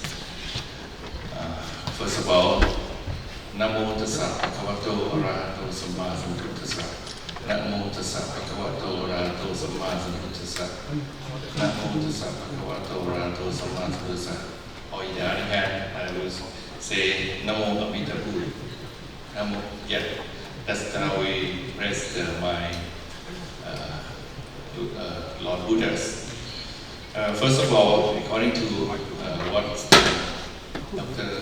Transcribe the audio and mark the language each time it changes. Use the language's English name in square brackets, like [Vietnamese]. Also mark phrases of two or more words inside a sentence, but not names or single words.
[English] First of all, [Pali] Namo Tassa Bhagavato Arahato Samma Sambuddhassa. Namo Tassa Bhagavato Arahato Samma Sambuddhassa. Namo Tassa Bhagavato Arahato Samma Sambuddhassa. [English] Or in the other hand, I will say Namo Amida Buddha. Namo, yeah. That's how we praise my Lord Buddhas. First of all, according to what Dr.